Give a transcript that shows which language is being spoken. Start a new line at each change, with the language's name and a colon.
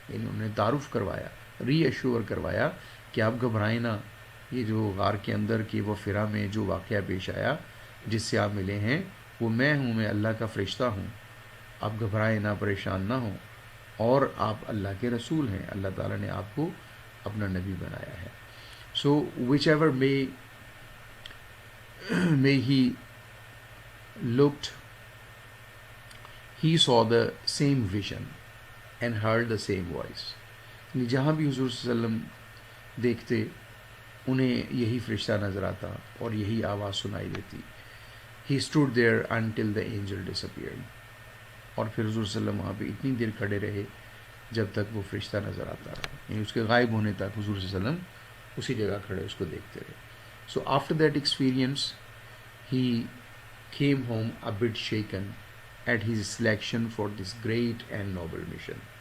Urdu: یعنی انہوں نے تعارف کروایا، ری ایشور کروایا کہ آپ گھبرائیں نہ، یہ جو غار کے اندر کی وہ فرا میں جو واقعہ پیش آیا جس سے آپ ملے ہیں وہ میں ہوں، میں اللہ کا فرشتہ ہوں. آپ گھبرائیں نہ، پریشان نہ ہوں، اور آپ اللہ کے رسول ہیں، اللہ تعالیٰ نے آپ کو اپنا نبی بنایا ہے.
English: So whichever may he looked, he saw the same vision and heard the same voice.
Urdu: یعنی جہاں بھی حضور صلی اللہ علیہ وسلم دیکھتے انہیں یہی فرشتہ نظر آتا اور یہی آواز سنائی دیتی.
English: He stood there until the angel disappeared.
Urdu: اور پھر حضور صلی اللہ علیہ وسلم وہاں پہ اتنی دیر کھڑے رہے جب تک وہ فرشتہ نظر آتا رہا، یعنی اس کے غائب ہونے تک حضور صلی اللہ علیہ وسلم اسی جگہ کھڑے اس کو دیکھتے رہے.
English: So after that experience, he came home a bit shaken at his selection for this great and noble mission.